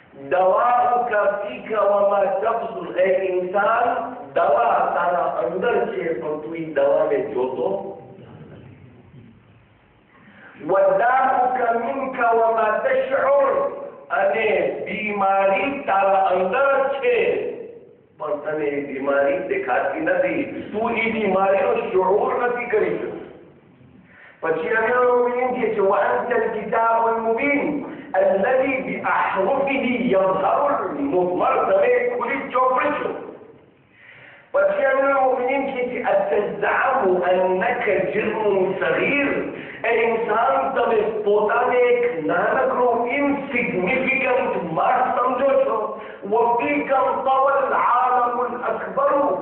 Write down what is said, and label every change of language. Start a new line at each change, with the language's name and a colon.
Arabic: દવાઉક ફીક વમા તબસુર.
Gujarati: એ ઇન્સાન દવા તારા અંદર છે પણ તું એ દવાને જોતો.
Arabic: વદાઉક મિન્ક વમા તશઉર.
Gujarati: અને બીમારી તારા અંદર છે પણ તને એ બીમારી દેખાતી નથી. તું એ બીમારીનો શુઉર નથી કરી શકતો. પછી અમીરુલ મુમિનીન કહે છે,
Arabic: وأنت الكتاب المبين الذي بأحرفه يظهر المضمر.
Gujarati: તમે ખુલ્લી ચોપડી છો. પછી અમીરુલ મુમિનીન કહે છે,
Arabic: أتزعم أنك جرم صغير.
Gujarati: એ ઇન્સાન તમે પોતાને એક નાનકડો ઇનસિગ્નિફિકન્ટ માસ સમજો છો.
Arabic: وفيكم طوى العالم الأكبر.